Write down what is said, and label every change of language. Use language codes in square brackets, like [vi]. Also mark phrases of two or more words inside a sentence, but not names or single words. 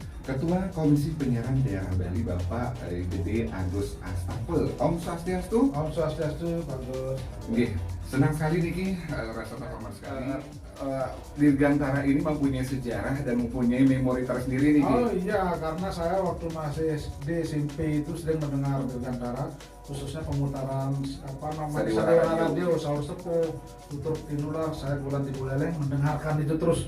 [id] Ketua Komisi Penyiaran Daerah Bali Bapak Gede Agus Astapel. [sa] Om Swastiastu. Om Swastiastu, Pak Gus. [id] Oke, senang sekali Niki, rasa terhormat sekali. Dirgantara ini mempunyai sejarah dan mempunyai memori tersendiri Niki. Oh iya, karena saya waktu masih SD SMP itu sering mendengar Dirgantara, khususnya pemutaran Sandiwara Radio, Saur Sepuh, Tutur Tinular, saya bulan di Buleleng mendengarkan itu terus.